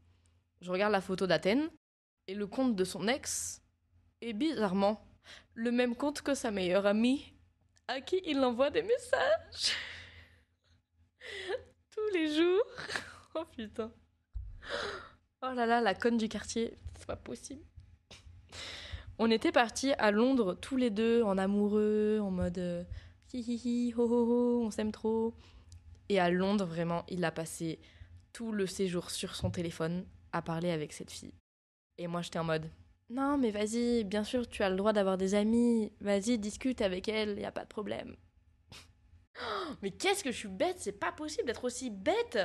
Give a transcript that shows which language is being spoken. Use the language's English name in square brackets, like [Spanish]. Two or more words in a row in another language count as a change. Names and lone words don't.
[French] Je regarde la photo d'Athènes, et le compte de son ex est bizarrement le même compte que sa meilleure amie, à qui il envoie des messages. Tous les jours. Oh putain. Oh là là, la conne du quartier. C'est pas possible. On était partis à Londres tous les deux en amoureux, en mode hi hi hi, ho ho ho, on s'aime trop. Et à Londres, vraiment, il a passé tout le séjour sur son téléphone à parler avec cette fille. Et moi, j'étais en mode non, mais vas-y, bien sûr, tu as le droit d'avoir des amis. Vas-y, discute avec elle, y a pas de problème. Mais qu'est-ce que je suis bête, c'est pas possible d'être aussi bête.